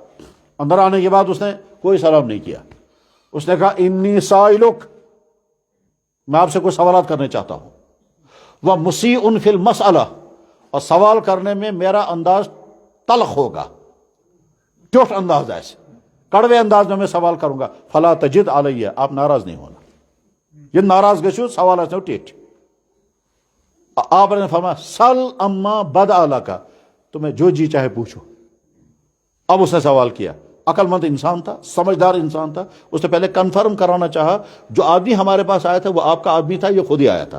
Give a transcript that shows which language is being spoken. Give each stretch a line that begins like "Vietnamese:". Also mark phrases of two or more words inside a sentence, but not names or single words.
Urdu: اندر آنے کے بعد اس نے کوئی سلام نہیں کیا، اس نے کہا
Arabic: انی سائلک،
Urdu: میں آپ سے کوئی سوالات کرنے چاہتا ہوں،
Arabic: وہ مسیء فی المسئلہ،
Urdu: اور سوال کرنے میں میرا انداز تلخ ہوگا، ٹوٹ انداز، ایسے کڑوے انداز میں سوال کروں گا،
Arabic: فلا تجد علیہ،
Urdu: آپ ناراض نہیں ہونا۔
Kashmiri: یہ ناراض گژھو سوال آسنو ٹھیک
Urdu: آپ نے فرمایا
Arabic: سل اما بد اعلیٰ
Urdu: کا، تمہیں جو جی چاہے پوچھو۔ اب اس نے سوال کیا، عقل مند انسان تھا، سمجھدار انسان تھا، اس نے پہلے کنفرم کرانا چاہا جو آدمی ہمارے پاس آیا تھا وہ آپ کا آدمی تھا، یہ خود ہی آیا تھا؟